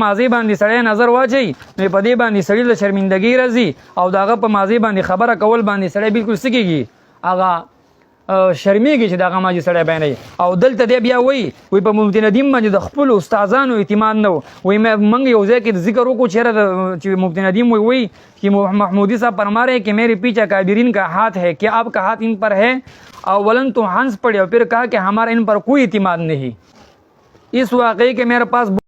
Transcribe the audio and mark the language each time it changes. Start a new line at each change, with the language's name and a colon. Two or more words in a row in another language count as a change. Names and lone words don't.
Pashto: ماضي باندې سړی نظر واچوي نو په دې باندې سړي له شرمندګۍ راځي او د هغه په ماضي باندې خبره کول باندې سړی بالکل څه کېږي هغه شرمېږي چې دغه ماضي سړی بیانوي او دلته دی بیا وایي په مفتی ندیم باندې د خپلو استادانو اعتماد نه و وایي موږ یو ځای کې ذکر وکړو چېرې چې مفتی ندیم وایي
Urdu: کہ محمودی صاحب فرما رہے ہیں کہ میرے پیچھے کابرین کا ہاتھ ہے کیا آپ کا ہاتھ ان پر ہے اولن تو ہنس پڑے اور پھر کہا کہ ہمارا ان پر کوئی اعتماد نہیں اس واقعے کے میرے پاس